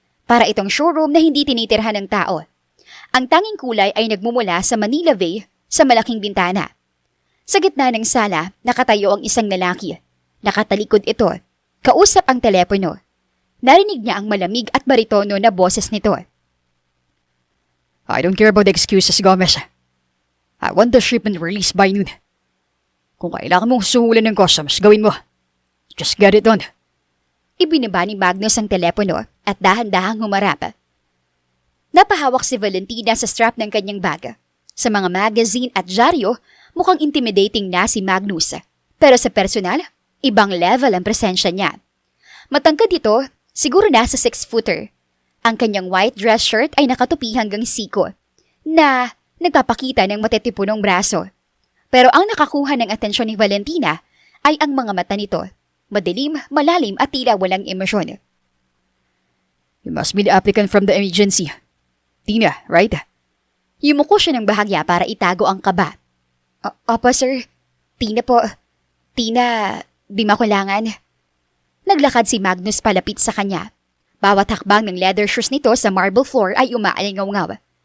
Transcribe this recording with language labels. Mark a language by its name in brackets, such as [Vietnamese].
[Filipino] Para itong showroom na hindi tinitirhan ng tao. Ang tanging kulay ay nagmumula sa Manila Bay sa malaking bintana. Sa gitna ng sala, nakatayo ang isang lalaki. Nakatalikod ito. Kausap ang telepono. Narinig niya ang malamig at baritono na boses nito. [English] I don't care about the excuses, Gomez. I want the shipment released by noon. [Filipino] Kung kailangan mong suhulan ng customs, gawin mo. [English] Just get it done. [Filipino] Ibinaba ni Magnus ang telepono at dahan-dahang humarap. Napahawak si Valentina sa strap ng kanyang bag. Sa mga magazine at dyaryo, mukhang intimidating na si Magnus. Pero sa personal, ibang level ang presensya niya. Matangkad ito, siguro nasa 6-footer. Ang kanyang white dress shirt ay nakatupi hanggang siko, na nagpapakita ng matitipunong braso. Pero ang nakakuha ng atensyon ni Valentina ay ang mga mata nito. Madilim, malalim at tila walang emosyon. [English] You must be the applicant from the agency. Tina, right? [Filipino] Yumuko siya ng bahagya para itago ang kaba. Opo, sir. Tina po. Tina, di makulangan. Naglakad si Magnus palapit sa kanya. Bawat hakbang ng leather shoes nito sa marble floor ay umaalingaw-ngaw.